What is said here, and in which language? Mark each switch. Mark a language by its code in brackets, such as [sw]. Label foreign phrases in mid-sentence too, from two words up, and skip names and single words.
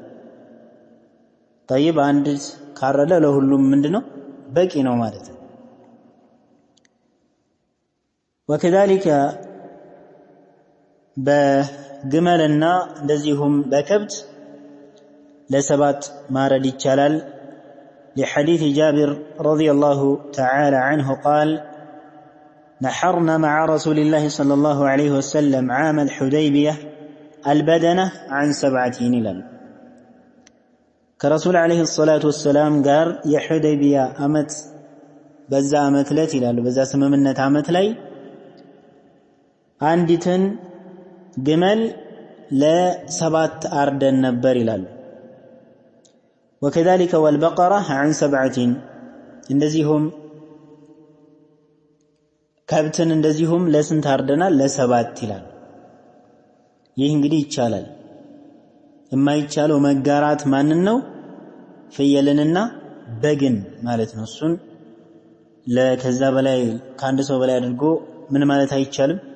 [am] طيب አንድ ካረደ ለሁሉም ምንድነው በቂ ነው ማለት ነው። ወከዛሊከ በግመልና እንደዚሁም በከብት ለ7 ማረድ ይቻላል። [ar] لحديث جابر رضي الله تعالى عنه قال نحرنا مع رسول الله صلى الله عليه وسلم عام الحديبية البدنة عن 7 [am] ይላል። ከረሱል [ar] عليه الصلاة والسلام [am] ጋር የሁደይቢያ አመት በዛ አመት ላይ ይላል በዛ ስምምነት አመት ላይ አንዲትን ግመል ለ7 አርደን ነበር ይላል። [ar] وكذلك والبقرة عن 7 [am] እንደዚሁም ከብትን እንደዚሁም ለስንት አርደናል ለ7 ይላል። ይህ እንግዲህ ይቻላል። የማይቻለው መጋራት ማንን ነው? ፍየልንና በግን ማለት ነው። እሱን ለከዛ በላይ ከአንድ ሰው በላይ አድርጎ ምን ማለት አይቻልም፣